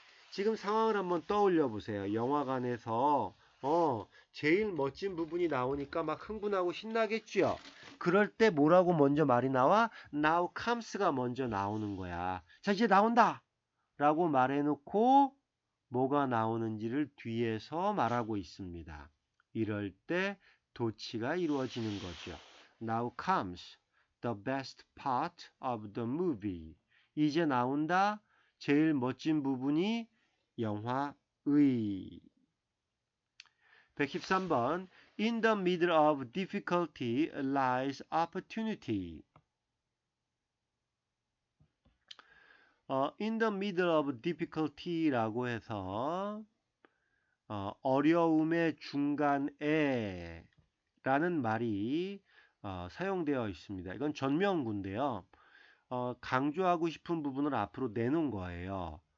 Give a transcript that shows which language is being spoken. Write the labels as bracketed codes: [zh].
[ko] 지금 상황을 한번 떠올려 보세요. 영화관에서 제일 멋진 부분이 나오니까 막 흥분하고 신나겠죠. 그럴 때 뭐라고 먼저 말이 나와? [en] Now comes [ko] 가 먼저 나오는 거야. 자, 이제 나온다! 라고 말해놓고 뭐가 나오는지를 뒤에서 말하고 있습니다. 이럴 때 도치가 이루어지는 거죠. [en] Now comes the best part of the movie. [ko] 이제 나온다. 제일 멋진 부분이 영화의. 113번 [en] In the middle of difficulty lies opportunity. In the middle of difficulty [ko] 라고 해서 어려움의 중간에 라는 말이 사용되어 있습니다. 이건 전명구인데요. 강조하고 싶은 부분을 앞으로 내놓은 거예요.